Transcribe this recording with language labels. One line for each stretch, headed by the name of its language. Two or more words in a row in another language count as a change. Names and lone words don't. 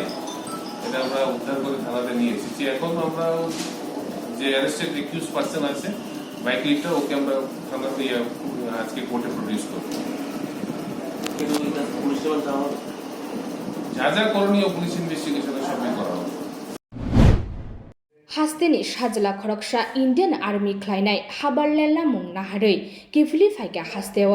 Bangla: এটা আমরা উদ্ধার করে থানাতে নিয়ে এসেছি। এখন আমরা যে অ্যারেস্টেড একিউজ পার্সন আছে বাইক লিফটার, ওকে আমরা থানাতে আজকে কোর্টে প্রডিউস করব। যা যা করণীয় পুলিশ ইনভেস্টিগেশনের সবই করা হবে।
Kok Borok: हास्तेनि साजला खरकसा इंडियन आर्मी ख्लायनाय हाबारलेला मुं नाहारै किफिलि फाइका हास्तेव